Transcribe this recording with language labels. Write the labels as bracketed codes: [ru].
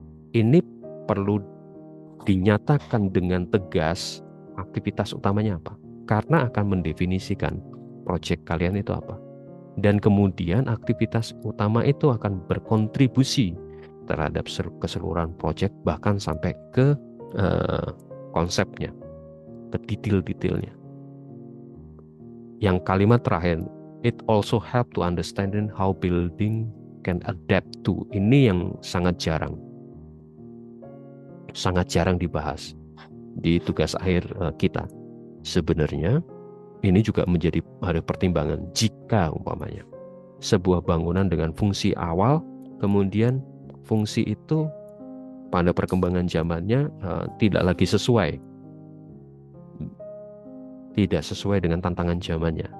[id] Ini perlu dinyatakan dengan tegas aktivitas utamanya apa, karena akan mendefinisikan proyek kalian itu apa. Dan kemudian aktivitas utama itu akan berkontribusi terhadap keseluruhan proyek, bahkan sampai ke konsepnya, ke detail-detailnya. [en] Yang kalimat terakhir, it also help to understanding how building can adapt to. [id] Ini yang sangat jarang dibahas di tugas akhir kita. Sebenarnya ini juga menjadi pertimbangan jika umpamanya sebuah bangunan dengan fungsi awal, kemudian fungsi itu pada perkembangan zamannya tidak lagi sesuai dengan tantangan zamannya.